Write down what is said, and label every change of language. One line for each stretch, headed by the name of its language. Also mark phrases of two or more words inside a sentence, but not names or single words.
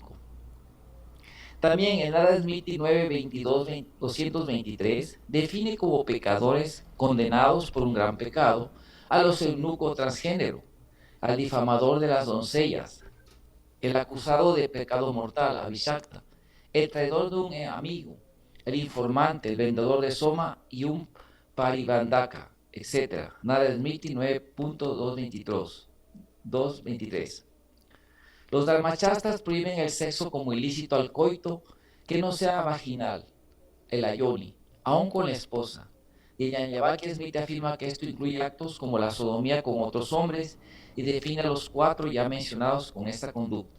Spanish: También el Narada Smriti 9.22.223 define como pecadores condenados por un gran pecado a los eunucos transgénero, al difamador de las doncellas, el acusado de pecado mortal, Abhishakta, el traidor de un amigo, el informante, el vendedor de soma y un paribandaka, etc. Narada Smriti 9.223. Los dharmachastras prohíben el sexo como ilícito al coito que no sea vaginal, el ayoni, aun con la esposa. Y Yajnavalkya Smriti afirma que esto incluye actos como la sodomía con otros hombres y define a los cuatro ya mencionados con esta conducta.